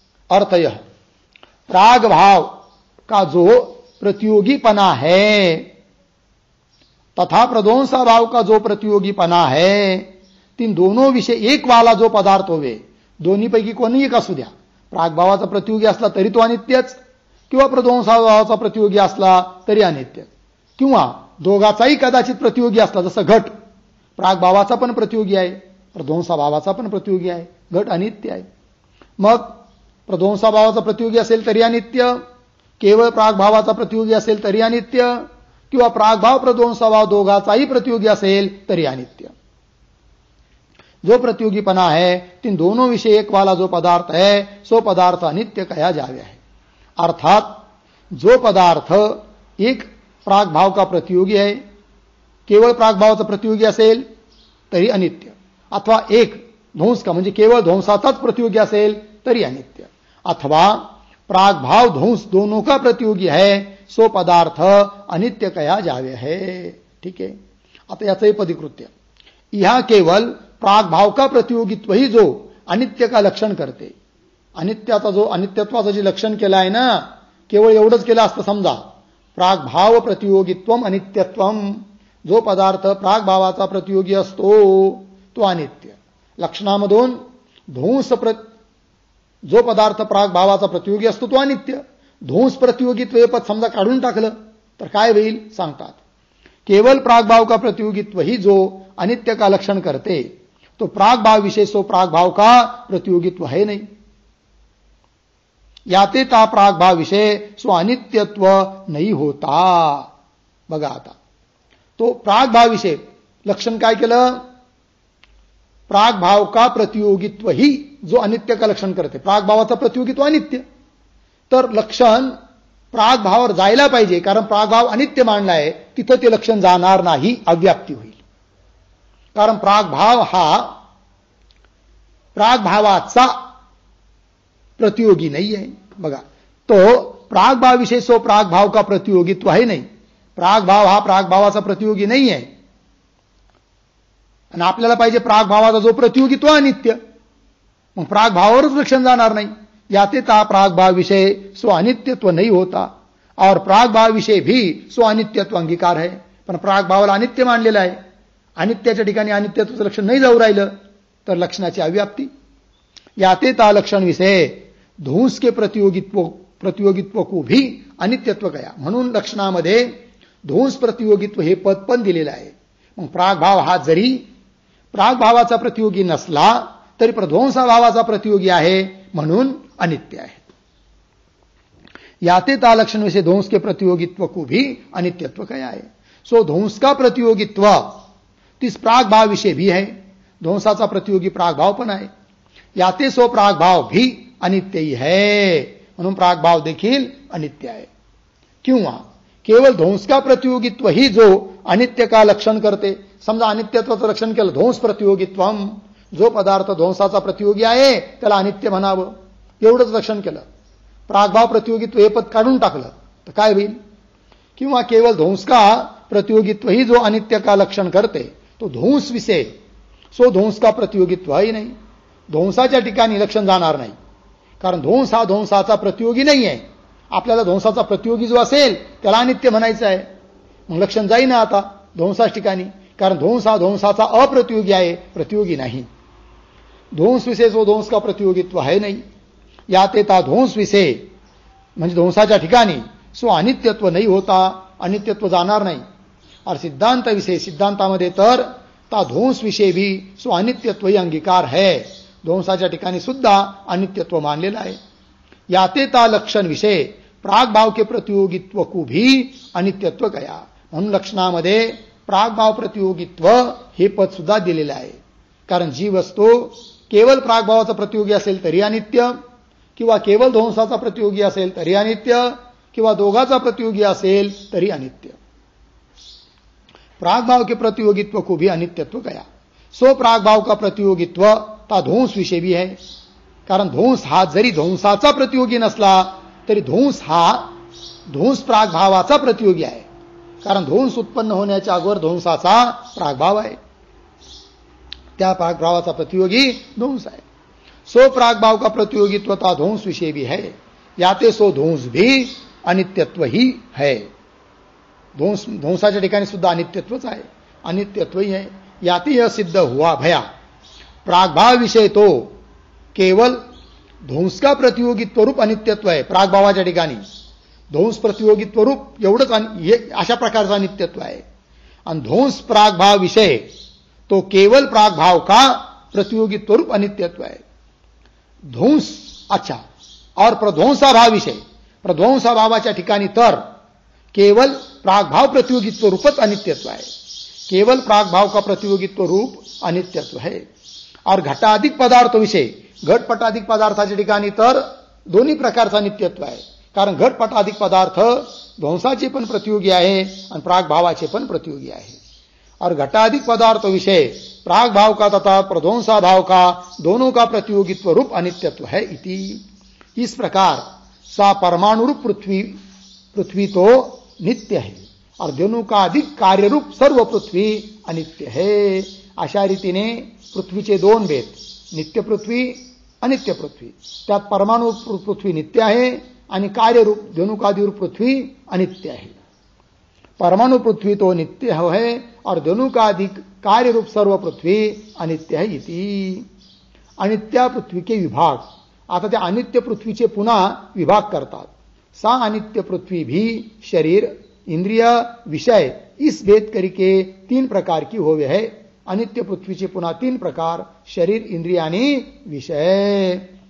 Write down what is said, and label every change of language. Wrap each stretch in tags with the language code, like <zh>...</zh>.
<hi>अर्थ यह प्रागभाव का जो प्रतियोगीपना है तथा प्रध्वंसाभाव का जो प्रतियोगीपना है, तीन दोनों विषय एक वाला जो पदार्थ होवे,</hi> <mr>दोन्हीपैकी कोणी एक असू द्या, प्रागभावाचा प्रतियोगी असला तरी तो अनित्यच किंवा प्रध्वंसाभावाचा प्रतियोगी असला तरी अनित्य, किंवा दोघाचाही कदाचित प्रतियोगी असला, जसं घट प्रागभावाचा पण प्रतियोगी आहे, प्रध्वंसाभावाचा पण प्रतियोगी आहे, घट अनित्य आहे. मग प्रध्वंसाभावाचा प्रतियोगी असेल तरी अनित्य, केवळ प्रागभावाचा प्रतियोगी असेल तरी अनित्य, किंवा प्रागभाव प्रध्वंसाभाव दोघाचाही प्रतियोगी असेल तरी अनित्य.</mr> <hi>जो प्रतियोगीपना है तीन दोनों विषय एक वाला जो पदार्थ है सो पदार्थ अनित्य कहा जावे है. अर्थात जो पदार्थ एक प्रागभाव का प्रतियोगी है,</hi> <mr>केवळ प्रागभावाचा प्रतियोगी असेल तरी अनित्य,</mr> <hi>अथवा एक ध्वंस का</hi> <mr>म्हणजे केवळ ध्वंसाचाच प्रतियोगी असेल तरी अनित्य,</mr> <hi>अथवा प्रागभाव ध्वंस दोनों का प्रतियोगी है सो पदार्थ अनित्य कहा जावे है. ठीक है.</hi> <mr>आता याचंही पदिकृत्य,</mr> <hi>यहां केवल प्रागभाव का प्रतियोगित्व ही जो अनित्य का लक्षण करते,</hi> <mr>अनित्याचा जो अनित्यत्वाचं जे लक्षण केलं आहे ना, केवळ एवढंच केलं असतं समजा, प्रागभाव प्रतियोगित्वम अनित्यत्वम, जो पदार्थ प्रागभावाचा प्रतियोगी असतो तो अनित्य. लक्षणामधून ध्वंस जो पदार्थ प्रागभावाचा प्रतियोगी असतो तो अनित्य, ध्वंस प्रतियोगित्व हे पद समजा काढून टाकलं तर काय होईल सांगतात.</mr> <hi>केवल प्रागभाव का प्रतियोगित्व ही जो अनित्य का लक्षण करते तो प्रागभाव विशेष सो प्रागभाव का प्रतियोगित्व है नहीं. याते ता प्रागभाव विषय सो अनित्यत्व नहीं होता.</hi> <mr>बघा आता तो प्रागभाव विषय लक्षण काय केलं,</mr> <hi>प्रागभाव का प्रतियोगित्व ही जो अनित्य का लक्षण करते,</hi> <mr>प्रागभावाचा प्रतियोगित्व अनित्य, तर लक्षण प्रागभावावर जायला पाहिजे, कारण प्रागभाव अनित्य मानला आहे, तिथं ते लक्षण जाणार नाही, अव्याप्ती होईल. कारण प्रागभाव हा प्रागभावाचा प्रतियोगी नाही आहे.</mr> <hi>बघा, तो प्रागभाव सो प्रागभाव का प्रतियोगित्व है नहीं.</hi> <mr>प्रागभाव हा प्रागभावाचा प्रतियोगी नाही आहे. आणि आपल्याला पाहिजे प्रागभावाचा जो प्रतियोगित्व अनित्य, मग प्रागभावावरच लक्षण जाणार नाही.</mr> <hi>याते ता प्रागभाव विषय सो अनित्यत्व नहीं होता और प्रागभाव विषय भी सो अनित्यत्व अंगीकार है.</hi> <mr>पण प्रागभावाला अनित्य मानलेला आहे, अनित्याच्या ठिकाणी अनित्यत्वाचं लक्षण नाही जाऊ राहिलं तर लक्षणाची अव्याप्ती.</mr> <hi>याते ता लक्षण विषय ध्वंस के प्रतियोगित्व को भी अनित्यत्व गया.</hi> <mr>म्हणून लक्षणामध्ये ध्वंस प्रतियोगित्व हे पद पण दिलेलं आहे. मग प्रागभाव हा जरी प्रागभावाचा प्रतियोगी नसला तरी प्रध्वंसाभावाचा प्रतियोगी आहे, म्हणून अनित्य आहे.</mr> <hi>याते ता लक्षण विषय ध्वंस के प्रतियोगित्व को भी अनित्यत्व गया है. सो ध्वंस का प्रतियोगित्व तिस प्रागभाव विषय भी है.</hi> <mr>ध्वंसाचा प्रतियोगी प्रागभाव पण आहे.</mr> <hi>याते सो प्रागभाव भी अनित्य ही है,</hi> <mr>म्हणून प्रागभाव देखील अनित्य आहे.</mr> <hi>किंवा केवळ ध्वंस का प्रतियोगित्व ही जो अनित्य का लक्षण करते.</hi> <mr>समजा अनित्यत्वाचं लक्षण केलं, ध्वंस प्रतियोगित्वम, जो पदार्थ ध्वंसाचा प्रतियोगी आहे त्याला अनित्य म्हणावं, एवढंच लक्षण केलं. प्रागभाव प्रतियोगित्व हे पद काढून टाकलं तर काय होईल.</mr> <hi>किंवा केवळ ध्वंस का प्रतियोगित्व ही जो अनित्य का लक्षण करते तो ध्वंस विषय सो ध्वंस का प्रतियोगित्व ही नाही.</hi> <mr>ध्वंसाच्या ठिकाणी लक्षण जाणार नाही, कारण ध्वंस हा ध्वंसाचा प्रतियोगी नाही आहे. आपल्याला ध्वंसाचा प्रतियोगी जो असेल त्याला अनित्य म्हणायचं आहे, मग लक्षण जाईना आता ध्वंसाच्या ठिकाणी, कारण ध्वंस हा ध्वंसाचा अप्रतियोगी आहे, प्रतियोगी नाही.</mr> <hi>ध्वंस विषय सो ध्वंस का प्रतियोगित्व है नहीं.</hi> <mr>यात येता ध्वंस विषय म्हणजे ध्वंसाच्या ठिकाणी सो अनित्यत्व नाही होता, अनित्यत्व जाणार नाही.</mr> <hi>और सिद्धांत विषय, सिद्धांतामध्ये तर ता ध्वंस विषय भी सो अनित्यत्व ही अंगीकार है.</hi> <mr>ध्वंसाच्या ठिकाणी सुद्धा अनित्यत्व मानलेला आहे.</mr> <hi>याते ता लक्षण विषय प्रागभाव के प्रतियोगित्व को भी अनित्यत्व गया.</hi> <mr>म्हणून लक्षणामध्ये प्रागभाव प्रतियोगित्व हे पद सुद्धा दिलेलं आहे. कारण जी वस्तू केवळ प्रागभावाचा प्रतियोगी असेल तरी अनित्य, किंवा केवळ ध्वंसाचा प्रतियोगी असेल तरी अनित्य, किंवा दोघाचा प्रतियोगी असेल तरी अनित्य.</mr> <hi>प्रागभाव के प्रतियोगित्व को भी अनित्यत्व गया. सो प्रागभाव का प्रतियोगित्व ता ध्वंस विषय भी है.</hi> <mr>कारण ध्वंस हा जरी ध्वंसाचा प्रतियोगी नसला तरी ध्वंस हा ध्वंस प्रागभावाचा प्रतियोगी आहे. कारण ध्वंस उत्पन्न होण्याच्या अगोदर ध्वंसाचा प्रागभाव आहे, त्या प्रागभावाचा प्रतियोगी ध्वंस आहे.</mr> <hi>सो प्रागभाव का प्रतियोगित्व ता ध्वंस विषय भी है. याते सो ध्वंस भी अनित्यत्व ही है.</hi> <mr>ध्वंसाच्या ठिकाणी सुद्धा अनित्यत्वच आहे,</mr> <hi>अनित्यत्व ही है. याते यह सिद्ध हुआ भया प्रागभाव विषय तो केवल ध्वंस का प्रतियोगित्व रूप अनित्यत्व आहे.</hi> <mr>प्रागभावाच्या ठिकाणी ध्वंस प्रतियोगित्व रूप एवढंच अशा प्रकारचं अनित्यत्व आहे.</mr> <hi>आणि ध्वंस प्रागभाव विषय तो केवल प्रागभाव का प्रतियोगित्व रूप अनित्यत्व है. ध्वंस अच्छा और प्रध्वंसाभाव विषय,</hi> <mr>प्रध्वंसाभावाच्या ठिकाणी तर केवल प्रागभाव प्रतियोगित्व रूपच अनित्यत्व आहे.</mr> <hi>केवल प्रागभाव का प्रतियोगित्व रूप अनित्यत्व है. और घटाधिक पदार्थ विषय,</hi> <mr>घटपटाधिक पदार्थाच्या ठिकाणी तर दोन्ही प्रकारचा नित्यत्व आहे. कारण घटपटाधिक पदार्थ ध्वंसाचे पण प्रतियोगी आहे आणि प्रागभावाचे पण प्रतियोगी आहे.</mr> <hi>और घटाधिक पदार्थ विषय प्रागभाव का तथा प्रध्वंसाभाव का दोनों का प्रतियोगित्व रूप अनित्यत्व है इति. इस प्रकार सा परमाणु रूप पृथ्वी तो नित्य है और दोनों का अधिक कार्य रूप सर्व पृथ्वी अनित्य है.</hi> <mr>अशा रीतीने पृथ्वीचे दोन भेद, नित्य पृथ्वी अनित्य पृथ्वी. त्यात परमाणु पृथ्वी नित्य आहे आणि कार्यरूप धनुकादिरूप पृथ्वी</mr> <hi>अनित्य है. परमाणु पृथ्वी तो नित्य है और दोनों का अधिक कार्य रूप सर्व पृथ्वी अनित्य है इति. अनित्य पृथ्वी के विभाग,</hi> <mr>आता त्या अनित्य पृथ्वीचे पुन्हा विभाग करतात.</mr> <hi>सा अनित्य पृथ्वी भी शरीर इंद्रिय विषय इस भेद करके 3 प्रकार की होवे है.</hi> <mr>अनित्य पृथ्वीचे पुन्हा 3 प्रकार, शरीर इंद्रिय आणि विषय.</mr>